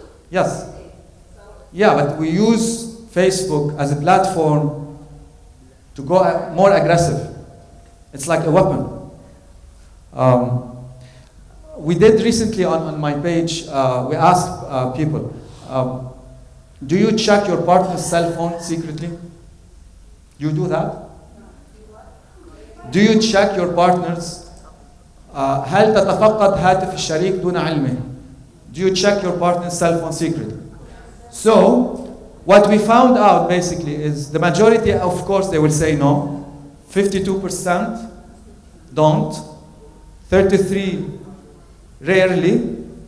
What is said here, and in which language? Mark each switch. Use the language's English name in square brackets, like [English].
[English] Yes. Yeah, but we use Facebook as a platform to go more aggressive. It's like a weapon. We did recently on my page, we asked people, do you check your partner's cell phone secretly? You do that? [Arabic] Do you check your partner's هل تتفقد هاتف الشريك دون علمه? [English] Do you check your partner's cell phone secretly? So, what we found out basically is the majority, of course, they will say no. 52% don't. 33% rarely.